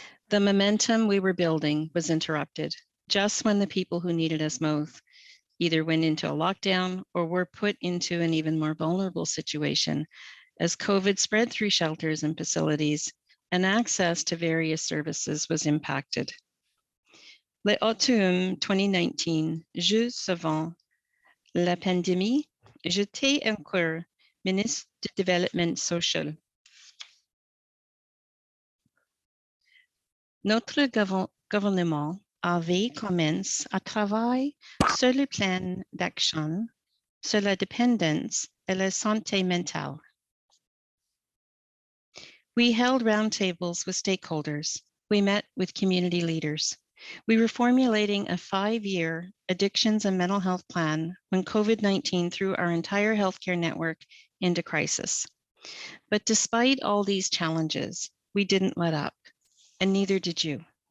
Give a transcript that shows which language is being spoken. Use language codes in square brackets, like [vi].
[en] The momentum we were building was interrupted just when the people who needed us most either went into a lockdown or were put into an even more vulnerable situation as COVID spread through shelters and facilities and access to various services was impacted. [fr] L'automne 2019, juste avant la pandémie, j'étais encore ministre du Développement social. Notre gouvernement avait commencé à travailler sur le plan d'action sur la dépendance et la santé mentale. [en] We held roundtables with stakeholders. We met with community leaders. We were formulating a 5-year addictions and mental health plan when COVID-19 threw our entire healthcare network into crisis. But despite all these challenges, we didn't let up, and neither did you.